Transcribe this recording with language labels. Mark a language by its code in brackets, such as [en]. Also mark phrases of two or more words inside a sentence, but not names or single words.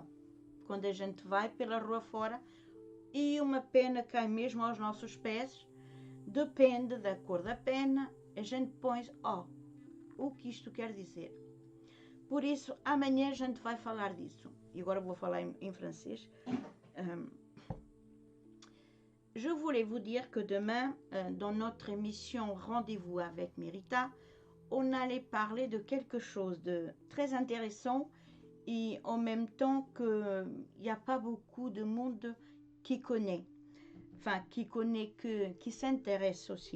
[pt] Quando a gente vai pela rua fora e uma pena cai mesmo aos nossos pés, depende da cor da pena, a gente põe, o que isto quer dizer. Por isso, amanhã a gente vai falar disso. E agora vou falar em francês. [fr] Je voulais vous dire que demain, dans notre émission Rendez-vous avec Mérita, on allait parler de quelque chose de très intéressant et en même temps qu'il n'y a pas beaucoup de monde qui connaît, qui s'intéresse aussi.